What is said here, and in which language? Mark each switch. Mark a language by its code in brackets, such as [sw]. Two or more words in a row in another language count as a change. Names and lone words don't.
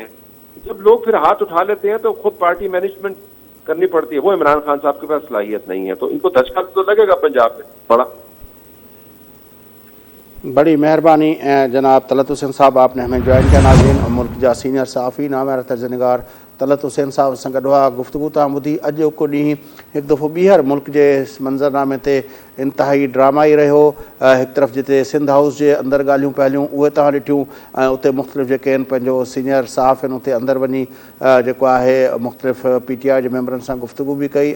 [ur] جب لوگ پھر ہاتھ اٹھا لیتے ہیں تو خود پارٹی مینجمنٹ کرنی پڑتی ہے. وہ عمران خان صاحب کے پاس صلاحیت نہیں ہے، تو ان کو دھچکا تو لگے گا پنجاب میں بڑا. بڑی مہربانی جناب طلعت حسین صاحب، آپ نے ہمیں جوائن کیا. [sd] ناظرین، ملک جا سینئر صحافی نامعیار طرز نگار طلعت حسین صاحب سان گڈ ہوا. گفتگو تاں ॿुधी अॼु को ॾींहुं हिकु दफ़ो ॿीहर मुल्क जे मंज़रनामे ते इंतिहाई ड्रामाई रहियो. हिकु तरफ़ जिते सिंध हाउस जे अंदरि ॻाल्हियूं पहलियूं उहे तव्हां ॾिठियूं, ऐं उते मुख़्तलिफ़ जेके आहिनि पंहिंजो सीनियर साफ़ आहिनि उते अंदरि वञी जेको आहे मुख़्तलिफ़ पी टी आई जे मेंबरनि सां गुफ़्तगू बि कई.